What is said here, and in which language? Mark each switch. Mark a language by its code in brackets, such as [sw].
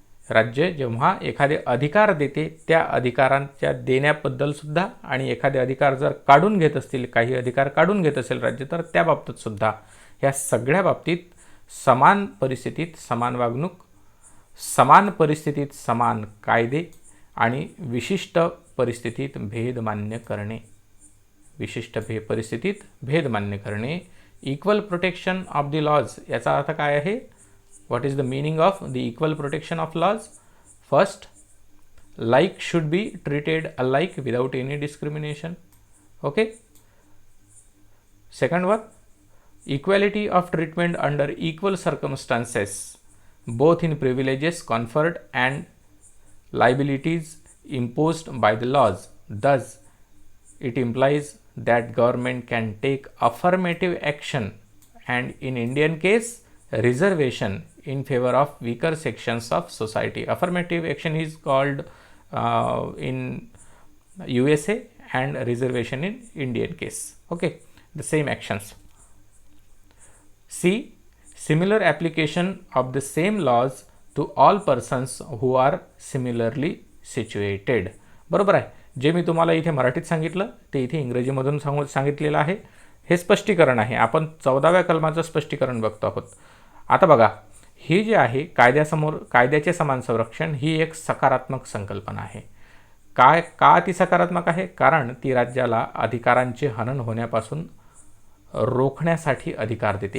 [mr] राज्य जेव्हा एखादे अधिकार देते त्या अधिकारांच्या देण्याबद्दल सुद्धा, आणि एखादे अधिकार जर काढून घेत असतील, काही अधिकार काढून घेत असेल राज्य, तर त्या बाबतीत सुद्धा, ह्या सगळ्या बाबतीत समान परिस्थितीत समान वागणूक, समान परिस्थितीत समान कायदे आणि विशिष्ट परिस्थितीत भेद मान्य करणे. विशिष्ट परिस्थितीत भेद मान्य करणे. [en] Equal protection of the laws. [mr] याचा अर्थ काय आहे. [en] What is the meaning of the equal protection of laws? First, like should be treated alike without any discrimination. Okay. Second one, equality of treatment under equal circumstances, both in privileges conferred and liabilities imposed by the laws. Thus, it implies that government can take affirmative action, and in Indian case, reservation in favor of weaker sections of society. Affirmative action is called in USA and reservation in Indian case. Okay, the same actions. C, similar application of the same laws to all persons who are similarly situated. [mr] बरोबर आहे. जे मी तुम्हाला इथे मराठीत सांगितलं ते इथे इंग्रजीमधून सांगितलेलं आहे. हे स्पष्टीकरण आहे. आपण 14व्या कलमाचं स्पष्टीकरण बघतो आहोत. आता बघा, ही जी आहे कायद्याचे समान संरक्षण, ही एक सकारात्मक संकल्पना आहे. का ती सकारात्मक आहे. कारण ती राज्याला अधिकारांचे हनन होण्यापासून रोखण्यासाठी अधिकार देते.